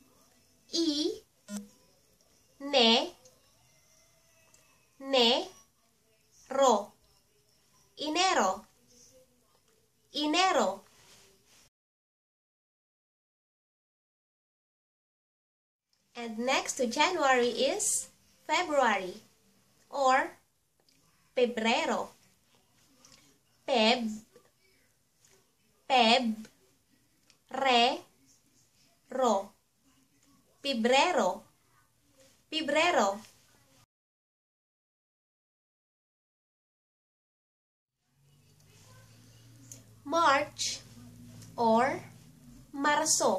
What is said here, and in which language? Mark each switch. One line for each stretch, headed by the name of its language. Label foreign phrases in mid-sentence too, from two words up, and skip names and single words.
Filipino: Ro. Enero. Enero.
English: And next to January is February or Pebrero. Ro.
Filipino: Pebrero. Pebrero.
English: March or Marso.